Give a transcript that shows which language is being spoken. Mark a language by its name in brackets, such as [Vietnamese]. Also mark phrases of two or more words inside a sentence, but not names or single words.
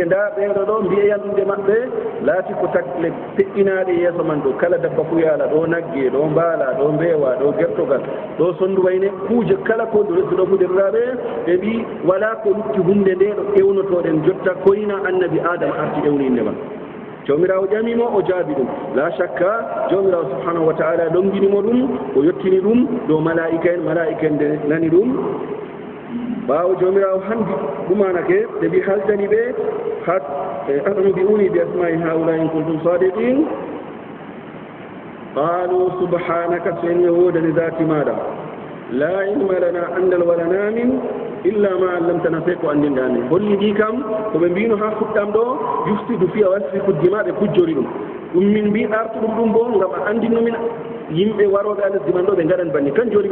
[Fula] nda ɓeeɗo ɗo mbiyeyan ɗumde maɓɓe laati ko tagle feƴƴinaɗe yeeso man ɗo kala dabba fu yaala ɗo nagge ɗo mbaala ɗo mbeewa ɗo gertogal ɗo sondu wayne kuuje kala ko ɗo resdu ɗo fuɗirraɓe ɓe mbi wala ko lutti hunde nde ɗo ƴewnotoɗen jotta koyna annabi adama arti ƴewninde man jawmirawo ƴamimo o jaabi ɗum [Arabic] لا شك [Fula] jawmirawo [Arabic] سبحانه وتعالى [Fula] ɗonginimo ɗum o yettini ɗum dow malaika en nde nani ɗum ɓaawo jawmirawo handi ɗumanake ɓe mbi haldani ɓe hat [Arabic] أنبئوني بأسماء هؤلاء إن كنتم صادقين قالوا سبحانك [Fula] so en yewodani zati maɗa [Arabic] لا علم لنا [Fula] andal walana min [Arabic] إلا ما علمتنا [Fula] sey ko andinɗa amin holli ɗi kam koɓe mbino ha fuɗɗam ɗo yuftidu fiya wasfiku dima ɓe kujjori ɗum min mbi artuɗum ɗum bo ngam a andinno min yimɓe waroɓe a lesdi man ɗo ɓe gaɗan banni kan joni